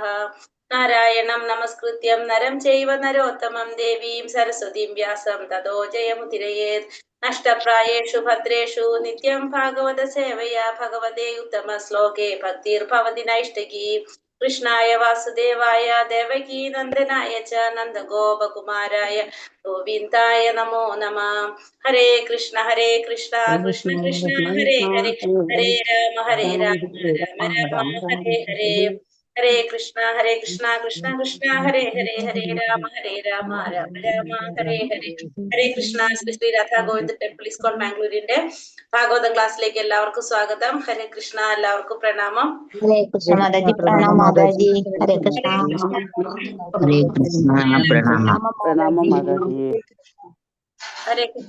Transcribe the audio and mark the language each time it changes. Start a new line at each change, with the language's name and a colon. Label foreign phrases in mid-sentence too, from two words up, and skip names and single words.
Sanskrit: നാരായണം നമസ്കൃത്യം നരം ചൈവ നരോത്തമം ദേവീം സരസ്വതീം വ്യാസം തതോ ജയമുദിരയേത്. നഷ്ടപ്രായേഷു ഭദ്രേഷു നിത്യം ഭാഗവത സേവയാ ഭഗവതേ ഉത്തമ ശ്ലോകേ ഭക്തിർഭവതി നൈഷ്ഠികീ. കൃഷ്ണായ വാസുദേവായ ദേവകീ നന്ദനായ ച നന്ദഗോപകുമാരായ ഗോവിന്ദായ നമോ നമഃ. ഹരേ കൃഷ്ണ കൃഷ്ണ കൃഷ്ണ ഹരേ ഹരേ. ഹരേ രാമ രാമ രാമ ഹരേ ഹരേ. ഹരേ കൃഷ്ണ കൃഷ്ണ കൃഷ്ണ ഹരേ ഹരേ. ഹരേ രാമ രാമ രാമ ഹരേ ഹരേ. ഹരേ കൃഷ്ണ.
Malayalam: ശ്രീ രാധാ ഗോവിന്ദ് ടെമ്പിൾ ഇസ്കോൺ ബാംഗ്ലൂരിന്റെ ഭാഗവതം ക്ലാസ്സിലേക്ക് എല്ലാവർക്കും സ്വാഗതം.
Sanskrit: ഹരേ കൃഷ്ണ.
Malayalam: എല്ലാവർക്കും പ്രണാമം.
Sanskrit: ഹരേ കൃഷ്ണ
Malayalam: മാതാജി. പ്രണാമ മാതാജി.
Sanskrit: ഹരേ കൃഷ്ണ. ഹരേ കൃഷ്ണ.
Malayalam: പ്രണാമ മാതാജി.
Sanskrit: ഹരേ കൃഷ്ണ.